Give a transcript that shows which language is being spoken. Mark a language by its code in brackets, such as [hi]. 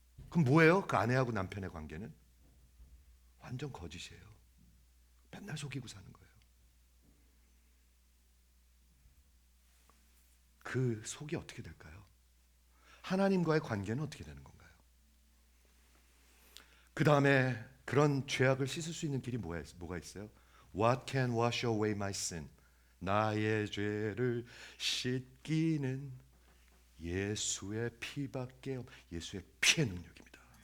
[ko] 그럼 뭐예요? 그 아내하고 남편의 관계는? 완전 거짓이에요. 맨날 속이고 사는 거예요. 그 속이 어떻게 될까요? 하나님과의 관계는 어떻게 되는 건가요? 그 다음에 그런 죄악을 씻을 수 있는 길이 뭐가 있어요? [en] What can wash away my sin? [ko] 나의 죄를 씻기는 예수의 피밖에 예수의 피의 능력입니다.